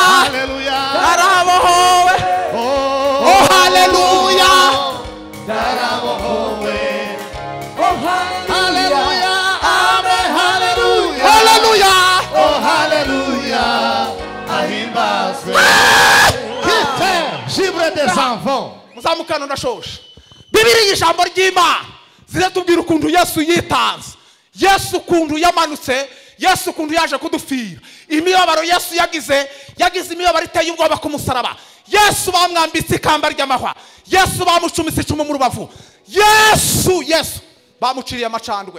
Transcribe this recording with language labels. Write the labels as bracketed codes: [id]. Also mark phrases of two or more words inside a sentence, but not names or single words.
[rw] hallelujah, narabohowe. Oh hallelujah, narabohowe. Oh hallelujah, amen, hallelujah, hallelujah, oh hallelujah, ahimbazwe. Gibre des enfants. muzamukana ndashosha. Bibiliya ijambo ry'Imana ziratubwira ukuntu Yesu yitanze, Yesu ukuntu yamanutse, Yesu ukuntu yaje kudupfira. Imibabaro Yesu yagize imibabaro iteye ubwoba ku musaraba. Yesu bamwambitse ikamba ry'amahwa, Yesu bamucumise icumu mu rubavu, Yesu bamuciriye amacandwe.